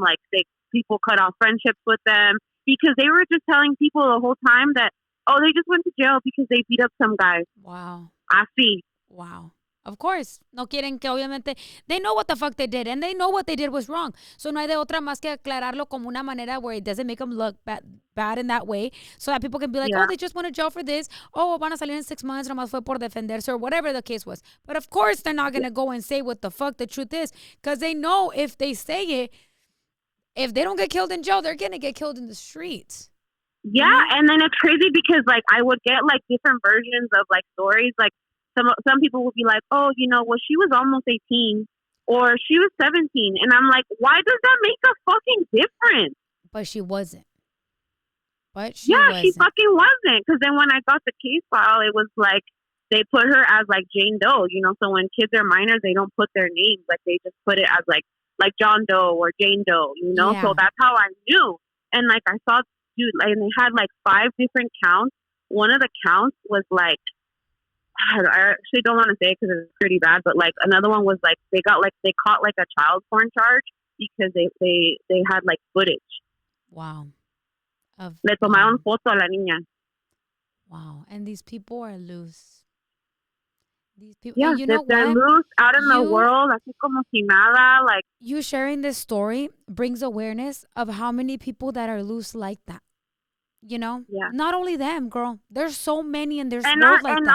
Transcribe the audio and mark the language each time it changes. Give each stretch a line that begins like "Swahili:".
English: Like, people cut off friendships with them because they were just telling people the whole time that, oh, they just went to jail because they beat up some guy. Wow.
Spanish: Así.
English: Wow. Of course.
Spanish: No quieren que, obviamente,
English: they know what the fuck they did, and they know what they did was wrong. So
Spanish: no hay de otra más que aclararlo como una manera
English: where it doesn't make them look bad in that way, so that people can be like, oh, they just went to jail for this. Oh,
Spanish: van a salir
English: in 6 months,
Spanish: nomás fue por defenderse,
English: or whatever the case was. But of course, they're not going to go and say what the fuck the truth is, because they know if they say it, if they don't get killed in jail, they're going to get killed in the streets. Yeah, mm-hmm. And then it's crazy because, like, I would get, like, different versions of, like, stories, like, some people would be like, oh, you know, well, she was almost 18 or she was 17. And I'm like, why does that make a fucking difference? But she wasn't. She fucking wasn't. Because then when I got the case file, it was like they put her as like Jane Doe, you know. So when kids are minors, they don't put their names. Like they just put it as like John Doe or Jane Doe, you know. Yeah. So that's how I knew. And like I saw dude, like, and they had like 5 different counts. One of the counts was like, I actually don't want to say it because it's pretty bad, but like another one was like they caught like a child porn charge because they had like footage. Wow.
Spanish: Le tomaron foto a la niña. Wow.
English: And these people are loose. These people, Yeah, and you know they're what? loose out in the world,
Spanish: así como si nada.
English: Like, you sharing this story brings awareness of how many people that are loose like that. You know, not only them, girl. There's so many in this world like that.